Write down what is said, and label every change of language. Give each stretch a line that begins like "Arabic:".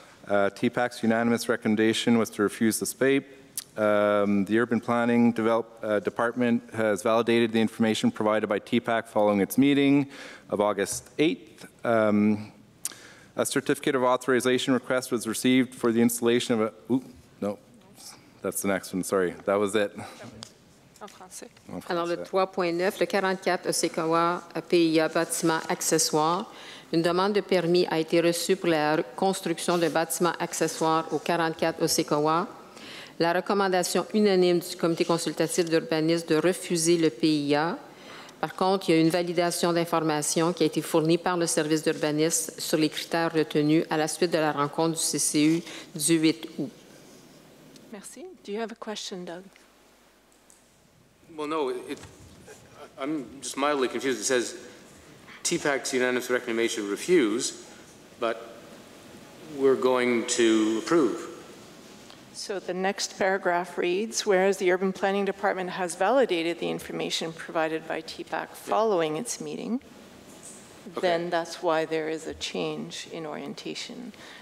English: TPAC's unanimous recommendation was to refuse the SPAPE. The Urban Planning Department has validated the information provided by TPAC following its meeting of August 8th. A certificate of authorization request was received for the installation of a... no, that's the next one, sorry. That was it.
French: En français. Alors, le 3.9, le 44 Osikowa, PIA, bâtiment accessoire. Une demande de permis a été reçue pour la construction d'un bâtiment accessoire au 44 Osikowa. La recommandation unanime du comité consultatif d'urbanisme de refuser le PIA. Par contre, il y a une validation d'informations qui a été fournie par le service d'urbanisme sur les critères retenus à la suite de la rencontre du CCU du 8 août. Merci.
English: Do you have a question, Doug? Well, no, I'm just mildly confused. It says TPAC's unanimous recommendation refuse, but we're going to approve. So the next paragraph reads, whereas the Urban Planning Department has validated the information provided by TPAC following its meeting, then that's why there is a change in orientation.